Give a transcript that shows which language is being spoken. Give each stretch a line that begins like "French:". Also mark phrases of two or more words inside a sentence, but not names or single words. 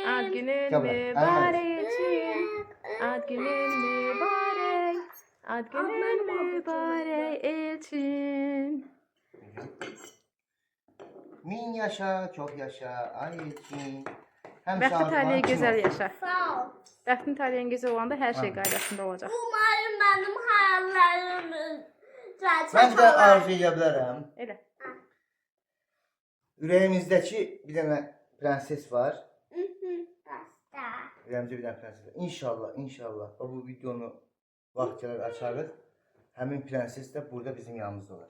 Azerbaijani: Ad günün mübarək Elçin. Ad günün mübarək. Ad günün mübarək Elçin. Min yaşa,
Turkish: çok yaşa,
Azerbaijani: ay Elçin. Həm Bəxtin şahid taleyi var, kim gözəl olsun? yaşa. Sağ ol. Bəxtin taleyin gözəl olanda hər şey Ha. qaydasında olacaq.
Turkish: Umarım benim hayallerim gerçek
Azerbaijani: Mən bir də
Turkish: olur.
Azerbaijani: arzu edə bilərəm. Elə. Ürəyimizdəki bir dənə prenses var. Basta. Ürəyimizdə bir dənə prenses var. İnşallah, inşallah bu videonu vaxt gələr açarıq. Həmin prenses də burada bizim yanımızda olar.